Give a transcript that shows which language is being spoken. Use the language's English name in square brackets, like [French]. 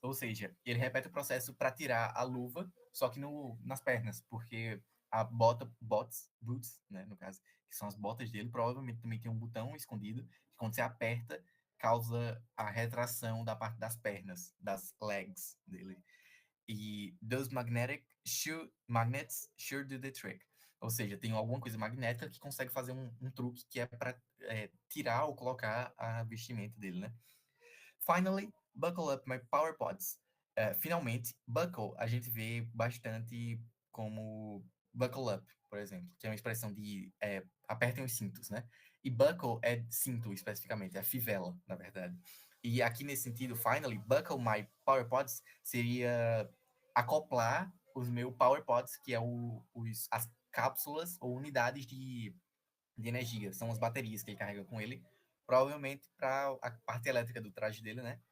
[Portuguese] Ou seja, ele repete o processo para tirar a luva, só que nas pernas, porque a boots, né, no caso, que são as botas dele, provavelmente também tem um botão escondido, que quando você aperta, causa a retração da parte das pernas, das legs dele. [English] E those magnets sure do the trick. [Portuguese] Ou seja, tem alguma coisa magnética que consegue fazer um truque que é para tirar ou colocar a vestimenta dele, né? [English] Finally, buckle up my power pods. [Portuguese] Finalmente, buckle a gente vê bastante como buckle up, por exemplo, que é uma expressão de apertem os cintos, né? E buckle é cinto especificamente, é fivela, na verdade. E aqui nesse sentido, [English] finally, buckle my power pods [Portuguese] seria acoplar os meus power pods, que é as cápsulas ou unidades de energia, são as baterias que ele carrega com ele, provavelmente para a parte elétrica do traje dele, né?